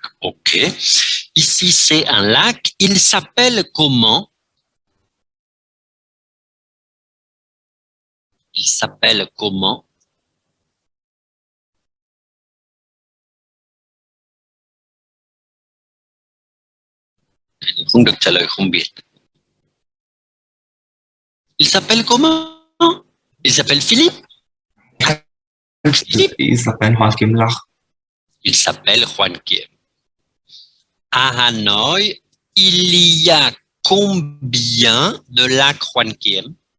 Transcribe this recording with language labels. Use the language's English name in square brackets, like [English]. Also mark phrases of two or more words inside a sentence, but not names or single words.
[French] OK. Ici, c'est un lac. Il s'appelle comment? Il s'appelle comment? [Vietnamese] Không được trả lời không biết. [French] Il s'appelle comment? Il s'appelle Philippe? Il s'appelle Hoàng Kim Lộc. Il s'appelle Juan Kiem. À Hanoï, il y a combien de lacs Juan Kiem?